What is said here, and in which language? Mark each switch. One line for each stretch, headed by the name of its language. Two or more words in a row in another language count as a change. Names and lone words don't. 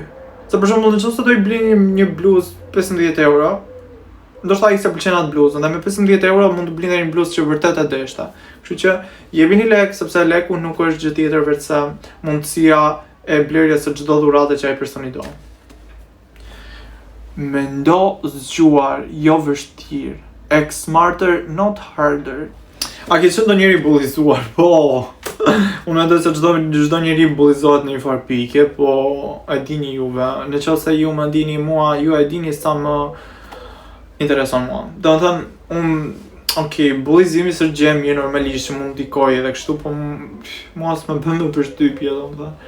Albanian: Se për shembull nëse do i blini një bluzë 15 euro, ndoshta ai se pëlqen atë bluzën dhe me 15 euro mund të blini një bluzë që vërtet e deshta. Kështu që jepini lek, sepse leku nuk është gjë tjetër veçse mundësia e blerjes së çdo dhurate që ai personi do. Mendo zgjuar, jo vështirë.
English: Act smarter, not harder.
Albanian: A ke qenë ndonjëri bullizuar? Po. Unë mendoj se çdo njeri bullizohet në një farë pike, po e dini juve. Nëse ju më dini mua, ju e dini sa më intereson mua. Domethënë, bullizimi është gjë e mirë normalisht që mund ndikoj edhe kështu, po mua s'më bën më përshtypje, domethënë.